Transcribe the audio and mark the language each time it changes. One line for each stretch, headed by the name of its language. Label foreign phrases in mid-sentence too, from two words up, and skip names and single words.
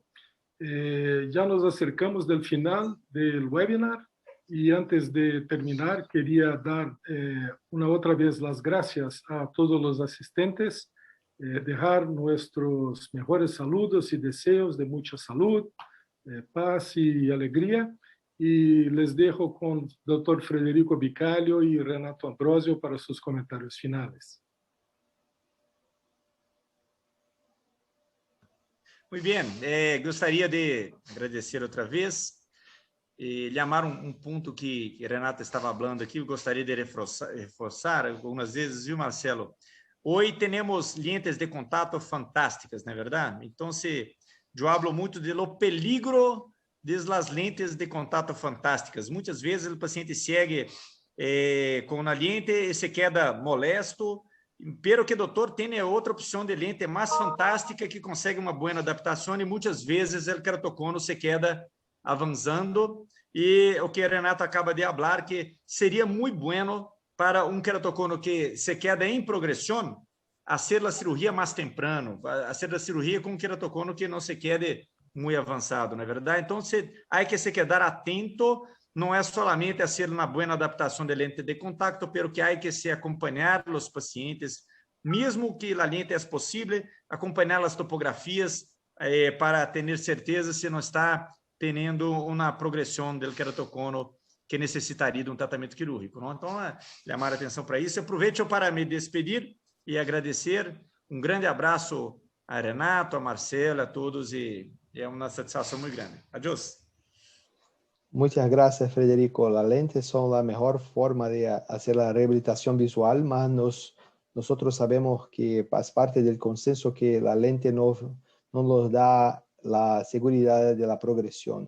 Spanish: Ya nos acercamos del final del webinar, y antes de terminar quería dar una otra vez las gracias a todos los asistentes, dejar nuestros mejores saludos y deseos de mucha salud, paz y alegría, y les dejo con el doctor Frederico Bicalho y Renato Ambrosio para sus comentarios finales.
Portuguese: Muito bem, gostaria de agradecer outra vez e llamar um ponto que Renato estava falando aqui, eu gostaria de reforçar algumas vezes, viu, Marcelo? Hoje temos lentes de contato fantásticas, não é verdade? Então, eu falo muito do peligro desde as lentes de contato fantásticas. Muitas vezes o paciente segue com uma lente e se
Spanish: queda molesto,
Portuguese: pero que o doutor tem outra opção de lente mais fantástica que consegue uma boa adaptação e muitas vezes o keratocono se queda avançando e o que Renato acaba de falar que seria muito bueno para um keratocono que se queda em progressão hacer a cirurgia mais temprano, hacer a cirurgia com um keratocono que não se quede muito avançado, não é verdade? Então, há que se quedar atento, não é solamente fazer uma boa adaptação de lente de contato, pero que há que se acompanhar os pacientes, mesmo que a lente é possível, acompanhar as topografias para ter certeza se não está tendo uma progressão do keratocono que necessitaria de um tratamento quirúrgico. Não? Então, chamar a atenção para isso. Aproveito para me despedir e agradecer. Um grande abraço a Renato, a Marcela, a todos, e é uma satisfação muito grande. Adiós.
Spanish: Muchas gracias, Federico. Las lentes son la mejor forma de hacer la rehabilitación visual, mas nosotros sabemos que es parte del consenso que la lente no nos da la seguridad de la progresión.